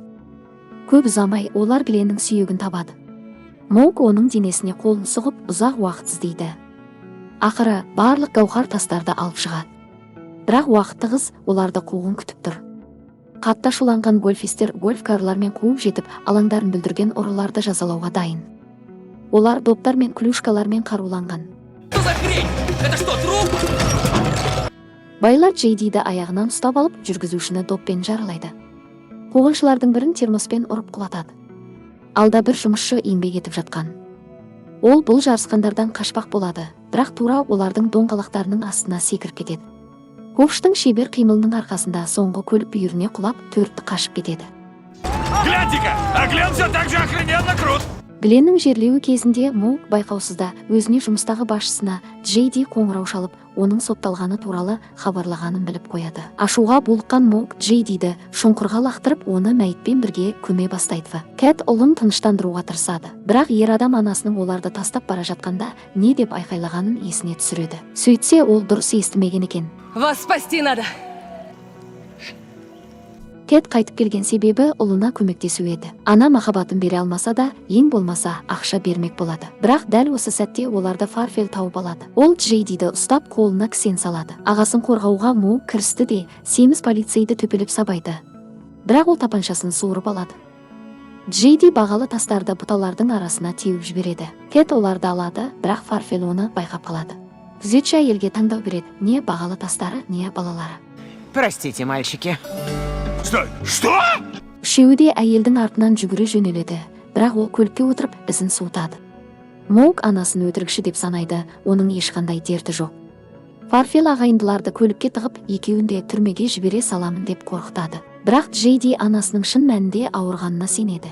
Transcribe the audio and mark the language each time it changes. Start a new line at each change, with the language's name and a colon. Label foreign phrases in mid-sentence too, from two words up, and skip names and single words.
Kazakh: Көп ұзамай олар Гленнің сүйегін табады. Моук оның денесіне қолын сұғып, ұзақ уақыт іздейді. Ақыры барлық гауһар тастарды алып шығады. Бірақ уақытты қыз оларды қуғын күтіп тұр. Қатты ашуланған гольфистер гольф карлармен қуып жетіп, алаңдарын бүлдірген ұрыларды жазалауға дайын. Олар доптар мен клюшкалармен қаруланған.
Russian: Что за хрень? Это что, труп?
Kazakh: Байлар Джейдиді аяғынан ұстап алып, жүргізушіні доппен жаралайды. Қуғыншылардың бірін термоспен ұрып құлатады. Алда бір жұмысшы еңбек етіп жатқан. Ол бұл жарысқандардан қашпақ болады, бірақ тура олардың доңғалақтарының астына секіріп кетеді. Ковштың шебер қимылының арқасында соңғы көлік бүйіріне құлап, төртті қашып кетеді.
Russian: Гляньте-ка, а Глен все так же охрененно крут.
Kazakh: Гленнің жерлеуі кезінде Моук байқаусызда өзіне жұмыстағы басшысына Джейди қоңырау шалып, оның сотталғаны туралы хабарлағанын біліп қояды. Ашуға булыққан Моук Джейдиді шұңқырға лақтырып, оны мәйітпен бірге көме бастайды. Кэт ұлын тыныштандыруға тырысады. Бірақ ер адам анасының оларды тастап бара жатқанда не деп айқайлағанын есіне түсіреді. Сөйтсе, ол дұрыс естімеген екен.
Russian: Вас спасти надо.
Kazakh: Кэт қайтып келген себебі ұлына көмектесу еді. Ана махаббатын бере алмаса да, ең болмаса ақша бермек болады. Бірақ дәл осы сәтте оларды Фарфел тауып алады. Ол Джейдиді ұстап, қолына кісен салады. Ағасын қорғауға Моук кірісті де, семіз полицейді төпелеп сабайды. Бірақ ол тапаншасын суырып алады. Джейди бағалы тастарды бұталардың арасына теуіп жібереді. Кэт оларды алады, бірақ Фарфел оны байқап қалады. Күзетші әйелге таңдау береді: не бағалы тастары, не балалары.
Russian: Простите, мальчики. Стой, что?
Kazakh: Үшеуі де әйелдің артынан жүгіре жөнеледі, бірақ ол көлікке отырып ізін суытады. Моук анасын өтірікші деп санайды, оның ешқандай дерті жоқ. Фарфел ағайындыларды көлікке тығып, екеуін де түрмеге жібере саламын деп қорқытады. Бірақ Джейди анасының шын мәнінде ауырғанына сенеді.